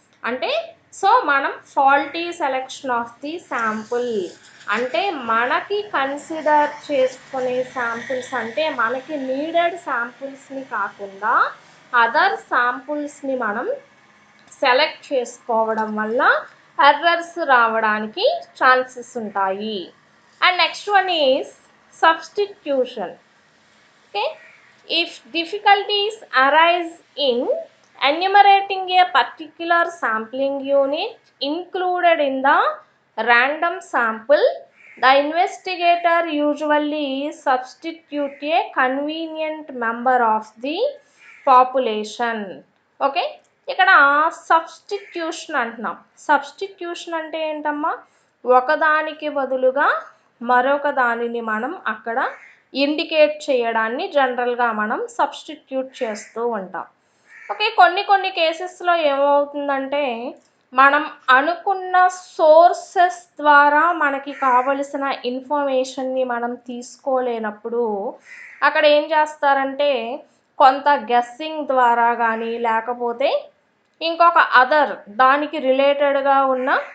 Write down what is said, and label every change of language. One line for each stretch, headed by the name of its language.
Telugu: అంటే సో మనం faulty selection of the sample అంటే మనకి కన్సిడర్ చేసుకునే శాంపుల్స్ అంటే మనకి నీడెడ్ శాంపుల్స్ని కాకుండా అదర్ శాంపుల్స్ని మనం సెలెక్ట్ చేసుకోవడం వల్ల ఎర్రర్స్ రావడానికి ఛాన్సెస్ ఉంటాయి.
English: And next one is substitution. Okay, if difficulties arise in enumerating a particular sampling unit included in the random sample, the investigator usually substitute a convenient member of the population.
Telugu: Okay, ఇక్కడ substitution అంటున్నాం. Substitution అంటే ఏంటమ్మా, ఒకదానికి బదులుగా మరొక దానిని మనం అక్కడ ఇండికేట్ చేయడాన్ని జనరల్గా మనం సబ్స్టిట్యూట్ చేస్తూ ఉంటాం. ఓకే, కొన్ని కేసెస్లో ఏమవుతుందంటే మనం అనుకున్న సోర్సెస్ ద్వారా మనకి కావలసిన ఇన్ఫర్మేషన్ని మనం తీసుకోలేనప్పుడు అక్కడ ఏం చేస్తారంటే కొంత గెస్సింగ్ ద్వారా కానీ లేకపోతే ఇంకొక అదర్ దానికి రిలేటెడ్గా ఉన్న